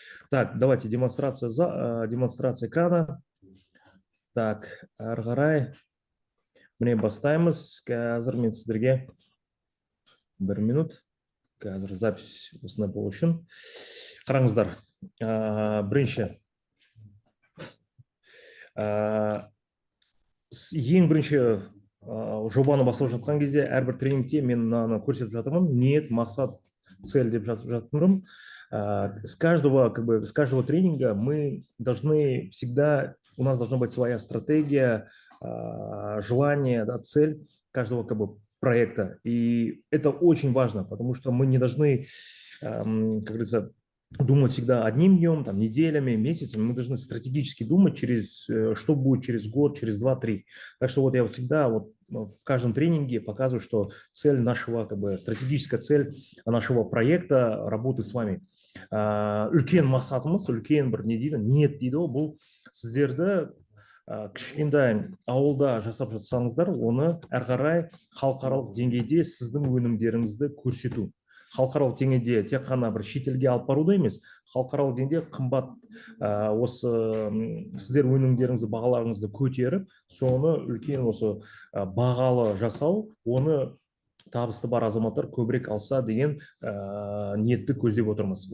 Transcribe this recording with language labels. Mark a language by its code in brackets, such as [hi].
[ru] Так, давайте демонстрация экрана. [kk] Так, әрі қарай міне бастаймыз. Қазір мен сіздерге бір минут, қазір запись осындай болу үшін. Қараңыздар, бірінші. Ең бірінші жобаны бастап жатқан кезде әрбір тренингте мен мынаны көрсетіп жатырмын. Ниет, мақсат, цель деп жазып жатырмын. [ru] С каждого тренинга мы должны всегда, у нас должна быть своя стратегия, желание, цель каждого проекта. И это очень важно, потому что мы не должны, как говорится, думать всегда одним днем, неделями, месяцами. Мы должны стратегически думать, что будет через год, через 2-3. Так что вот я всегда в каждом тренинге показываю, что цель нашего, стратегическая цель нашего проекта, работы с вами. [kk] Үлкен мақсатымыз, үлкен бір не дейді, ниет дейді, бұл сіздерді кішкентай ауылда жасап жатсаңыздар, оны әрі қарай халықаралық деңгейде сіздің өнімдеріңізді көрсету. Халықаралық деңгейде тек қана бір шетелге алып баруда емес, халықаралық деңгейде қымбат осы сіздер өнімдеріңізді, бағаларыңызды көтеріп, соны үлкен осы бағалы жасау, оны табысты бар азаматтар көбірек алса деген ниетті көздеп отырмыз.